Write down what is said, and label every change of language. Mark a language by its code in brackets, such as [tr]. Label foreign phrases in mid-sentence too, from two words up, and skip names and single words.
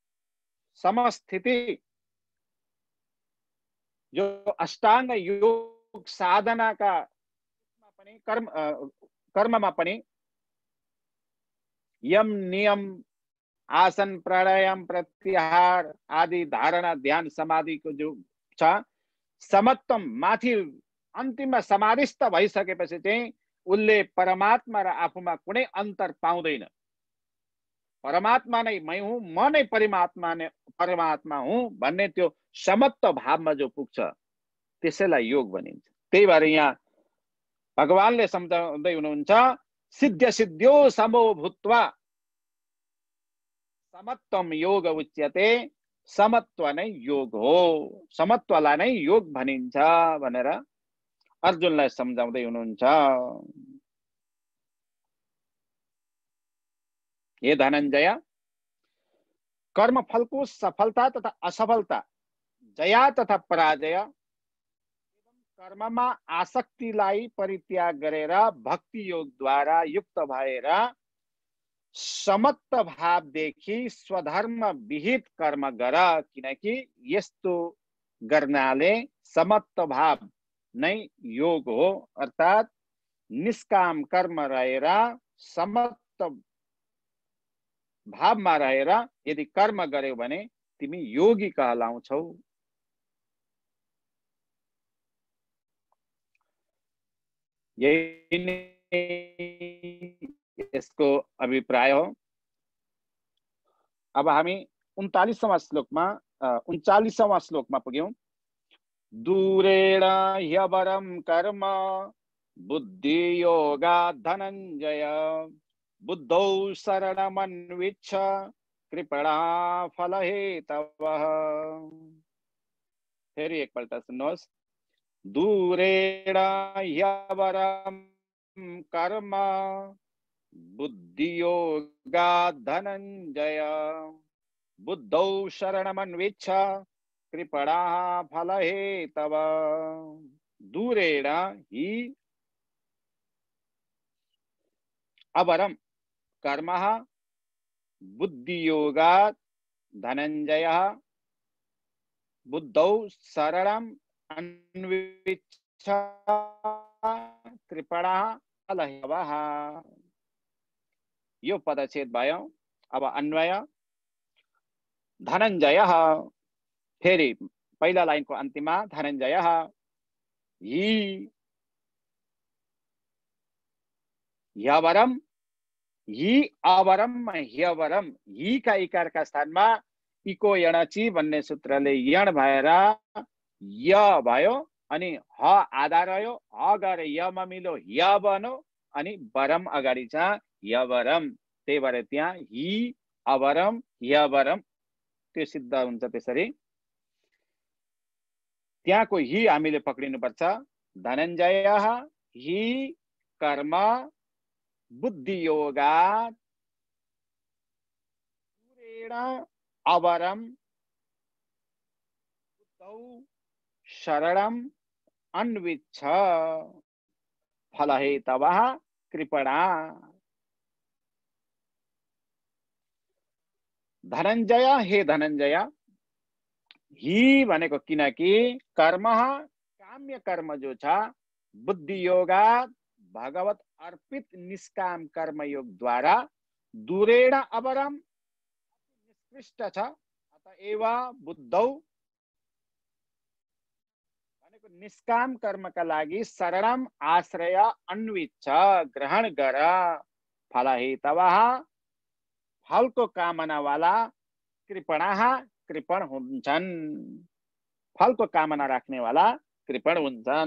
[ne] समस्थिति, जो अष्टाङ्ग योग साधनाका पनि कर्ममा पनि यम नियम आसन प्राणायाम प्रत्याहार आदि धारणा ध्यान समाधिको जो छ, समत्वम माथि अन्तिममा समाधिस्थ भइसकेपछि चाहिँ उसले परमात्मा र आफूमा कुनै अन्तर पाउँदैन। परमात्मा नै मै हुँ, म नै परमात्मा हुँ भन्ने त्यो समत्व भावमा जो पुग्छ त्यसैलाई योग भनिन्छ। त्यही भएर यहाँ भगवानले सम्झाउँदै हुनुहुन्छ, [sa] सिद्ध सिद्ध्यो समो भूत्वा समत्वम योग उच्यते, [ne] समत्व नै योग हो, समत्वलाई नै योग भनिन्छ भनेर अर्जुनलाई सम्झाउँदै हुनुहुन्छ। हे धनञ्जय, कर्मफलको सफलता तथा असफलता, जया तथा पराजय, कर्ममा आसक्तिलाई परित्याग गरेर भक्ति योगद्वारा युक्त भएर समत्व भावदेखि स्वधर्म विहित कर्म गर। किनकि यस्तो गर्नाले समत्व भाव नै योग हो, अर्थात् निष्काम कर्म रहेर समत्व भावमा रहेर यदि कर्म गर्यौ भने तिमी योगी कहलाउँछौ। यही नै यसको अभिप्राय हो। अब हामी 39वां श्लोकमा पुग्यौं। [sa] दूरेण ह्यवरं कर्म बुद्धि योगा धनञ्जय, बुद्धौ शरणमन्विच्छ कृपणा फलहेतवः। [ne] फेरि एकपल्ट सुन्नुहोस्। [sa] दूरेण ह्यवरं कर्म बुद्धि योगा धनञ्जय, बुद्धौ शरणमन्विच्छ कृपणा फलहेतवः। दूरेण हि अवरम कर्म बुद्धि योगात् धनञ्जयः, बुद्धौ शरणम् अन्विच्छ कृपणा फलहेतवः। [ne] यो पदच्छेद भयो। अब अन्वय। धनञ्जयः, फेरि पहिला लाइनको अन्तिममा धनञ्जयः, हि ह्यवरम हि अवरम ह्यवरम, हि का इकारका स्थानमा [sa] इको यणची [ne] भन्ने सूत्रले यण भएर य भयो अनि ह आधा रह्यो, ह गएर यमा मिलो य बनो अनि वरम अगाडि छ यवरम। त्यही भएर त्यहाँ हि अवरम यवरम त्यो सिद्ध हुन्छ। त्यसरी त्यहाँको हि हामीले पक्रिनुपर्छ। [sa] धनञ्जयः हि कर्म बुद्धियोगात् दूरेण अवरम बुद्धौ शरणम् अन्विच्छ फलहेतवः कृपणा। [ne] धनञ्जय, हे धनञ्जय, हि भनेको किनकि कर्म काम्य कर्म जो छ बुद्धियोगात् भगवत अर्पित निष्काम कर्मयोगद्वारा दूरेण अवरम निष्कृष्ट छ। अतएव बुद्धौ भनेको निष्काम कर्मका लागि शरणम आश्रय अन्विच्छ ग्रहण गर। फलहेतवः फलको कामना वाला कृपणाः कृपण हुन्छन्। फलको कामना राख्ने वाला कृपण हुन्छन्।